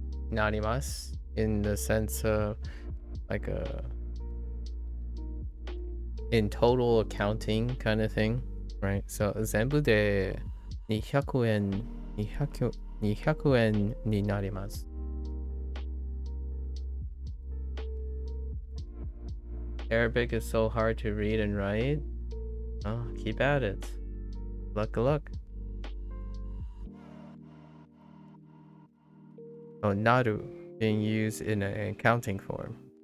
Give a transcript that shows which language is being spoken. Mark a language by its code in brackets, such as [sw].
[en] Nanimas in the sense of like a in total accounting kind of thing, right? [ja] So 全部で200円200円になります. [en] Arabic is so hard to read and write. Oh, keep at it. Luck. Oh, naru being used in an accounting form.